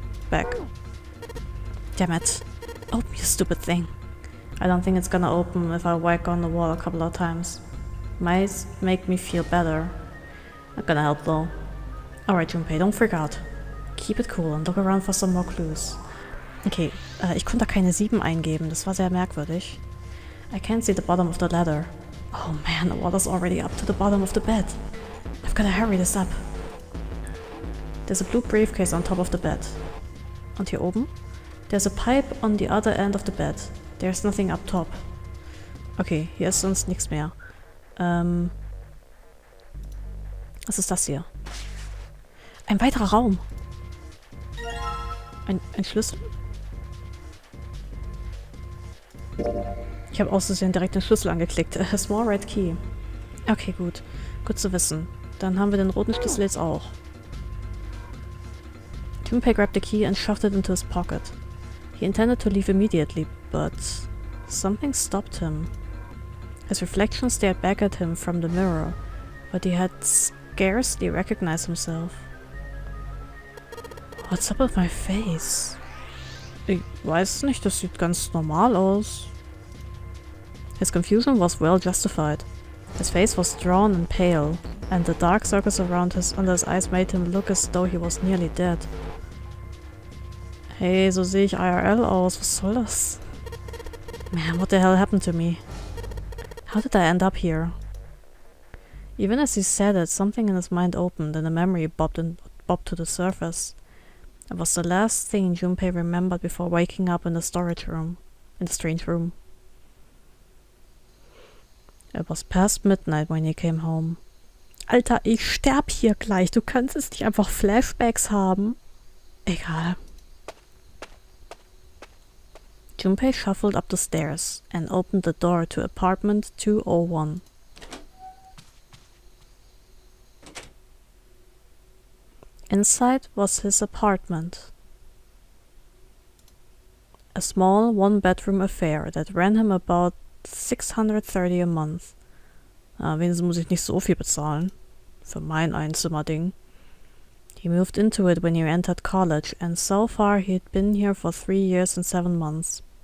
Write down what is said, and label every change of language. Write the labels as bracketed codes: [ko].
[en] Back. Damn it. Open, you stupid thing. I don't think it's gonna open if I whack on the wall a couple of times. Might make me feel better. Not gonna help though. Alright, Junpei, don't freak out. Keep it cool and look around for some more clues. [de] Okay, ich konnte da keine 7 eingeben, das war sehr merkwürdig. [en] I can't see the bottom of the ladder. Oh man, the water's already up to the bottom of the bed. I've gotta hurry this up. There's a blue briefcase on top of the bed. [de] Und hier oben? [en] There's a pipe on the other end of the bed. There's nothing up top. [de] Okay, hier ist sonst nichts mehr. Was ist das hier? Ein weiterer Raum. Ein Schlüssel? Ich habe aus Versehen direkt den Schlüssel angeklickt. [en] A small red key. [de] Okay, gut. Gut zu wissen. Dann haben wir den roten Schlüssel jetzt auch. [en] Junpei grabbed the key and shoved it into his pocket. He intended to leave immediately, but something stopped him. His reflection stared back at him from the mirror, but he had scarcely recognized himself. What's up with my face? [de] Ich weiß nicht, das sieht ganz normal aus. [en] His confusion was well justified. His face was drawn and pale, and the dark circles around under his eyes made him look as though he was nearly dead. [de] Hey, so sehe ich IRL aus. Was soll das? [en] Man, what the hell happened to me? How did I end up here? Even as he said it, something in his mind opened and a memory bobbed to the surface. It was the last thing Junpei remembered before waking up in the strange room. It was past midnight when he came home. [de] Alter, ich sterb hier gleich. Du kannst es nicht einfach Flashbacks haben. Egal. [en] Junpei shuffled up the stairs and opened the door to apartment 201. Inside was his apartment. A small one-bedroom affair that ran him about 630 a month. [de] Wenigstens muss ich nicht so viel bezahlen. Für mein Einzimmerding. [en] He moved into it when he entered college, and so far he'd been here for 3 years and 7 months.